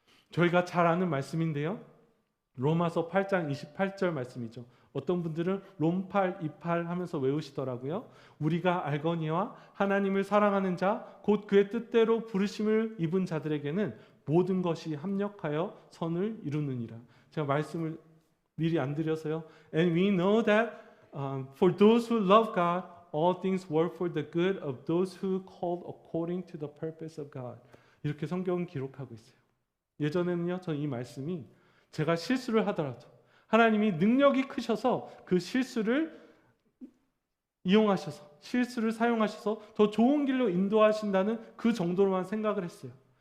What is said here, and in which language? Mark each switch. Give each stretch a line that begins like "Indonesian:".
Korean: 저희가 잘 아는 말씀인데요, 로마서 8장 28절 말씀이죠. 어떤 분들은 롬팔 이팔 하면서 외우시더라고요. 우리가 알거니와 하나님을 사랑하는 자 곧 그의 뜻대로 부르심을 입은 자들에게는 모든 것이 합력하여 선을 이루느니라. 제가 말씀을 미리 안 드려서요.
English: And we know that for those who love God, all things work for the good of those who called according to the purpose of God.
Korean: 이렇게 성경은 기록하고 있어요. 예전에는요, 저는 이 말씀이 제가 실수를 하더라도 하나님이 능력이 크셔서 그 실수를 이용하셔서, 실수를 사용하셔서 더 좋은 길로 인도하신다는 그 정도로만 생각을 했어요.